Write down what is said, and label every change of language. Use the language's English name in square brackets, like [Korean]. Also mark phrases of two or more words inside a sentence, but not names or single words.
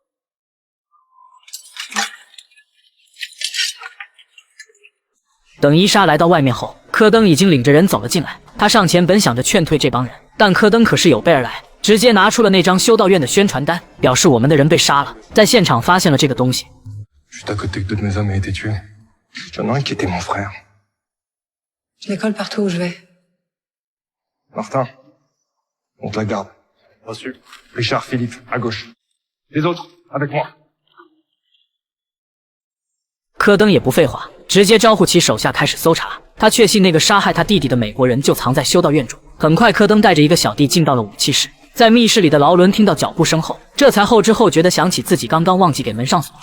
[Chinese] 等伊莎来到外面后，柯登已经领着人走了进来。他上前本想着劝退这帮人，但柯登可是有备而来，直接拿出了那张修道院的宣传单，表示我们的人被杀了，在现场发现了这个东西。 [French] Juste à côté que deux de mes hommes aient été tués. J'en ai un qui était mon frère. Je les colle partout où je vais. Martin, on te la garde. Reçu. Richard, Philippe, à gauche. Les autres, avec moi. [Chinese] 柯登也不废话，直接招呼起手下开始搜查。他确信那个杀害他弟弟的美国人就藏在修道院中。很快，柯登带着一个小弟进到了武器室。在密室里的劳伦听到脚步声后，这才后知后觉地想起自己刚刚忘记给门上锁了。